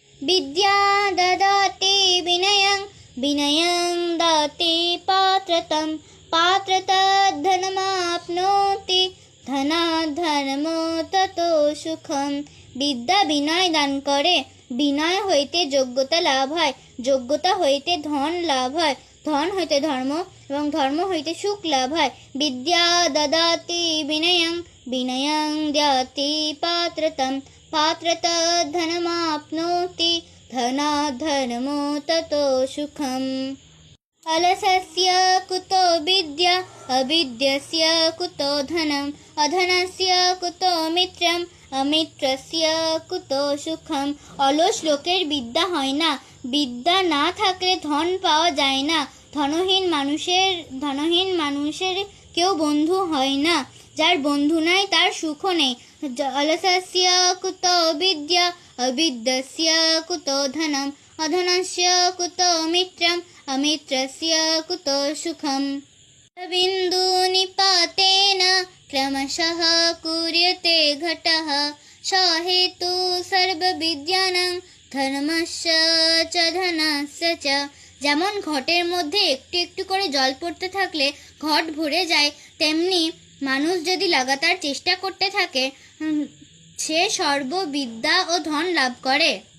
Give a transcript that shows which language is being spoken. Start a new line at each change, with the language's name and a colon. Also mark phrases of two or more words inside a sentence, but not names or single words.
Sanskrit: विद्या ददाति विनयं विनयं ददाति पात्रतं पात्रतात् धनमाप्नोति धनात् धर्मो ततो सुखम।
Bangla: বিদ্যা বিনয় দান করে, বিনয় হইতে যোগ্যতা লাভ হয়, যোগ্যতা হইতে ধন লাভ হয়, ধন হইতে ধর্ম এবং ধর্ম হইতে সুখ লাভ হয়।
Sanskrit: বিদ্যা দদাতি বিনয়ং বিনয়ং দদাতি পাত্রতম পাত্রতাৎ ধনমাপ্নोति धनात् धर्मो ततो सुखम। अलसस्य कुतो विद्या अविद्यस्य कुतो धनम् अधनस्य कुतो मित्रम् अमित्रस्य कुतो सुखम।
Bangla: অলস লোকের বিদ্যা হয় না, বিদ্যা না থাকলে ধন পাওয়া যায় না, ধনহীন মানুষের কেউ বন্ধু হয় না, যার বন্ধু নাই তার সুখও নেই।
Sanskrit: অলসস্য কুতো বিদ্যা अविद्यस्य कुतो धनम् अधनस्य कुतो मित्रम् अमित्रस्य कुतो सुखम्। बिन्दुनिपातेन क्रमशः कुर्यते घटः स हेतु सर्वविद्यानां धर्मस्य च धनस्य च।
Bangla: যেমন ঘটের মধ্যে একটু একটু করে জল পড়তে থাকলে ঘট ভরে যায়, তেমনি মানুষ যদি লাগাতার চেষ্টা করতে থাকে সে সর্ববিদ্যা ও ধন লাভ করে।